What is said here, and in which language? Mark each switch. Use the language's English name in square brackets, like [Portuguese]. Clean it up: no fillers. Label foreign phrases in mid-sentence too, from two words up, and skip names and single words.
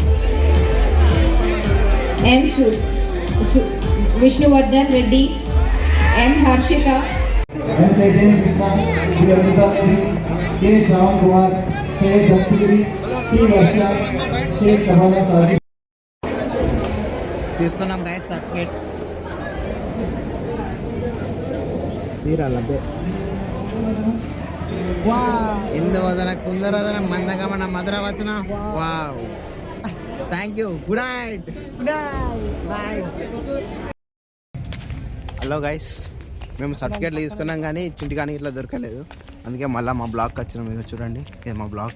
[English] M. Vishnuvardhan Reddy. M. Harshita. M. Chaitanya Krishna, B. Amrita Devi, K. Shravan Kumar, C. Dastagiri, P. Varsha, Sheikh Sahana Sadi. [Telugu] తీసుకున్నాం గైస్ సర్టిఫికేట్ తీరాలబ్బే ఇందు వదన కుందరదన మందగమన మధుర వచన [English] wow thank you good night hello guys [Telugu] మేము సర్టిఫికేట్లు తీసుకున్నాం కానీ చింటికానికి ఇట్లా దొరకలేదు అందుకే మళ్ళీ మా బ్లాక్ వచ్చినాం ఇక చూడండి ఇది మా బ్లాక్